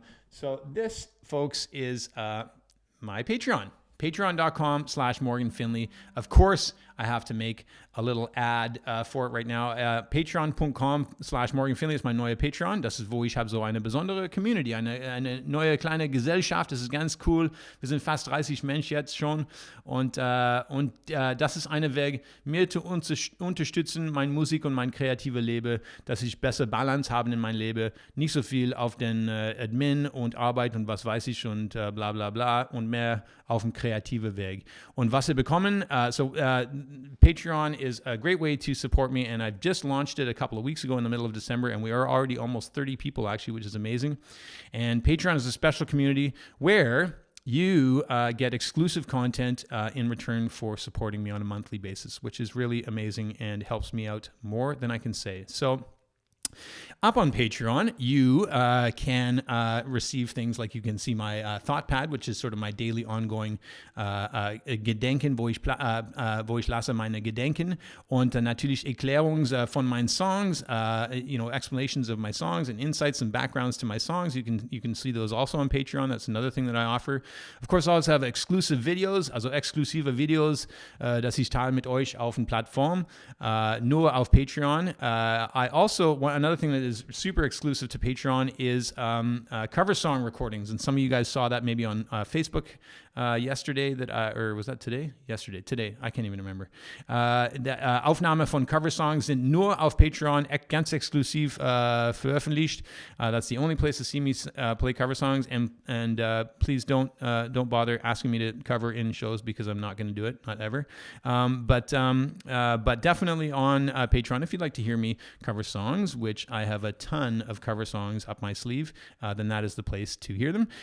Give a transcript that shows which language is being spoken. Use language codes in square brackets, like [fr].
[en] So this, folks, is my Patreon. Patreon.com/Morgan Finlay. Of course, I have to make a little ad for it right now. [de] Patreon.com/Morgan Finlay ist mein neuer Patreon. Das ist, wo ich habe so eine besondere Community, eine neue kleine Gesellschaft. Das ist ganz cool. Wir sind fast 30 Menschen jetzt schon. Und das ist eine Weg, mir zu unterstützen, meine Musik und mein kreatives Leben, dass ich besser Balance habe in mein Leben. Nicht so viel auf den Admin und Arbeit und was weiß ich und bla bla bla und mehr auf dem kreativen Weg. Und was wir bekommen, [en] Patreon is a great way to support me, and I've just launched it a couple of weeks ago in the middle of December, and we are already almost 30 people actually, which is amazing. And Patreon is a special community where you get exclusive content in return for supporting me on a monthly basis, which is really amazing and helps me out more than I can say. So up on Patreon, you can receive things like you can see my thought pad, which is sort of my daily ongoing [de] Gedenken, wo ich lasse meine Gedenken und natürlich Erklärungen von meinen Songs, [en] explanations of my songs and insights and backgrounds to my songs. You can see those also on Patreon. That's another thing that I offer. Of course, I also have exclusive videos, [de] also exklusive Videos, das ich teile mit euch auf den Plattformen, nur auf Patreon. [en] I also another thing that is super exclusive to Patreon is cover song recordings. And some of you guys saw that maybe on Facebook yesterday, or was that today? Today. I can't even remember. [de] Aufnahme von Cover Songs sind nur auf Patreon ganz exklusiv veröffentlicht. [en] That's the only place to see me play cover songs. And please don't bother asking me to cover in shows because I'm not going to do it, not ever. But definitely on Patreon, if you'd like to hear me cover songs, which I have a ton of cover songs up my sleeve, then that is the place to hear them.